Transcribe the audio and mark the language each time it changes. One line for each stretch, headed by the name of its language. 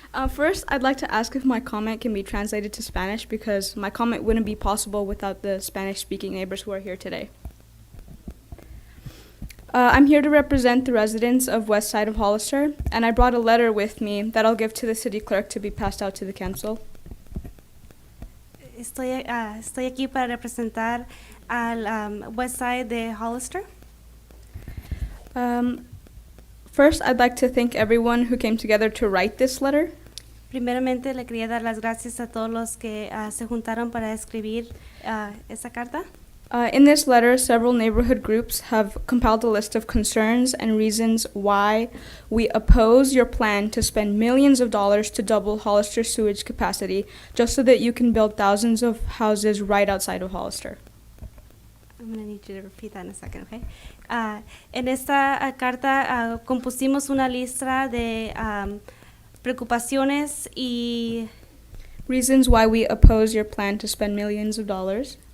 English: First, I'd like to ask if my comment can be translated to Spanish because my comment wouldn't be possible without the Spanish-speaking neighbors who are here today. I'm here to represent the residents of West Side of Hollister, and I brought a letter with me that I'll give to the city clerk to be passed out to the council.
Spanish: Estoy aquí para representar al West Side de Hollister.
English: First, I'd like to thank everyone who came together to write this letter.
Spanish: Primeramente, le quería dar las gracias a todos los que se juntaron para escribir esa carta.
English: In this letter, several neighborhood groups have compiled a list of concerns and reasons why we oppose your plan to spend millions of dollars to double Hollister sewage capacity just so that you can build thousands of houses right outside of Hollister. I'm going to need you to repeat that in a second, okay?
Spanish: En esta carta compusimos una lista de preocupaciones y
English: reasons why we oppose your plan to spend millions of dollars.